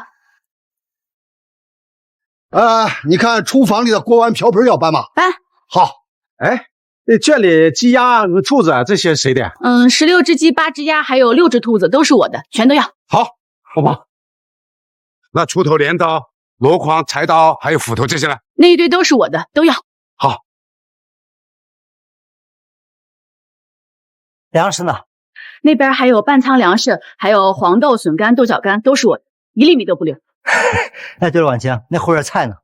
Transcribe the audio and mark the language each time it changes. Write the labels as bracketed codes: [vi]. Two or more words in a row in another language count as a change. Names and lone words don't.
[zh] 你看廚房裡的鍋碗瓢盆要搬嗎？搬。好。哎，圈裡雞鴨和兔子這些誰的？16隻雞，8隻鴨，還有6隻兔子，都是我的，全都要。好，我幫。那鋤頭、鐮刀、箩筐、柴刀還有斧頭這些呢？那一堆都是我的，都要。好。糧食呢？那邊還有半倉糧食，還有黃豆、筍乾、豆角乾，都是我的，1粒米都不留。哎，對了，婉晴，那後院菜呢？